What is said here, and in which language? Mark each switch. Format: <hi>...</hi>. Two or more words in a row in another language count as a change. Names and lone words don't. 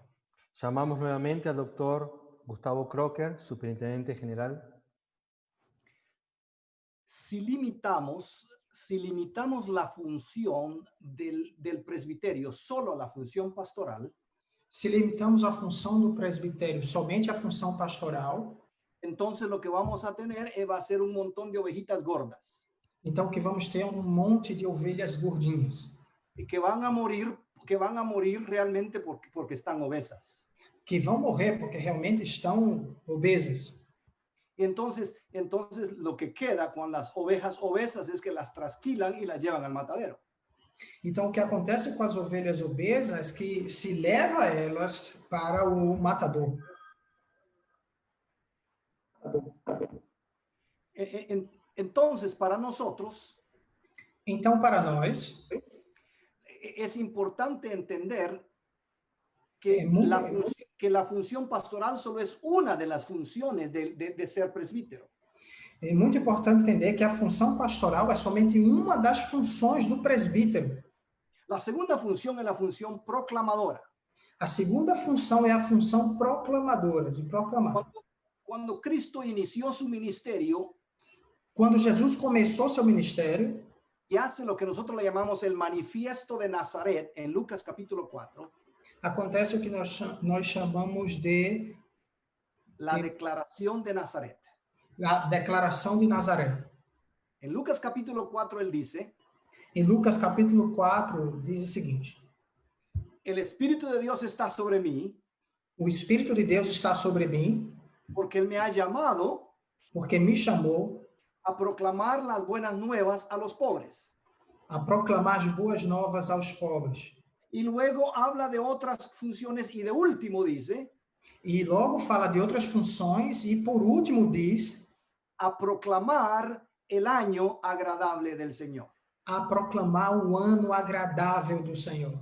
<es>Llamamos nuevamente al doctor Gustavo Crocker, superintendente general. Si limitamos la función del presbiterio solo a la función pastoral,</es> <pt>Se limitamos a função do presbitério somente à função pastoral,</pt> <es>entonces lo que vamos a tener va a ser un montón de ovejitas gordas</es> <pt>então o que vamos ter é um monte de ovelhas gordinhas,</pt> <es>y que van a morir realmente porque están obesas.</es> <pt>que vão morrer porque realmente estão obesas.</pt> <es>Y entonces lo que queda con las ovejas obesas es que las trasquilan y las llevan al matadero.</es> <pt>Então, o que acontece com as ovelhas obesas é que se leva elas para o matador.</pt> <es>Entonces, para nosotros,</es> <pt>Então, para nós,</pt> <es>es importante entender que, la función pastoral solo es una de las funciones de ser presbítero.</es> <pt>é muito importante entender que a função pastoral é somente uma das funções do presbítero.</pt> <es>La segunda función es la función proclamadora.</es> <pt>A segunda função é a função proclamadora, de proclamar.</pt> <es>Cuando Cristo inició su ministerio</es> <pt>Quando Jesus começou seu ministério,</pt> <es>y hace lo que nosotros le llamamos el manifiesto de Nazaret en Lucas capítulo 4,</es> <pt>acontece o que nós chamamos de</pt> <es>la declaración de Nazaret.</es> <pt>a declaração de Nazaré.</pt> <es>En Lucas capítulo 4 él dice,</es> <pt>Em Lucas capítulo 4, diz o seguinte:</pt> <es>el Espíritu de Dios está sobre mí</es> <pt>o Espírito de Deus está sobre mim,</pt> <es>porque él me ha llamado</es> <pt>porque me chamou</pt> <es>a proclamar las buenas nuevas a los pobres.</es> <pt>a proclamar as boas novas aos pobres.</pt> <es>Y luego habla de otras funciones y de último dice,</es> <pt>E logo fala de outras funções e por último diz</pt> <es>a proclamar el año agradable del Señor.</es> <pt>a proclamar o ano agradável do Senhor.</pt>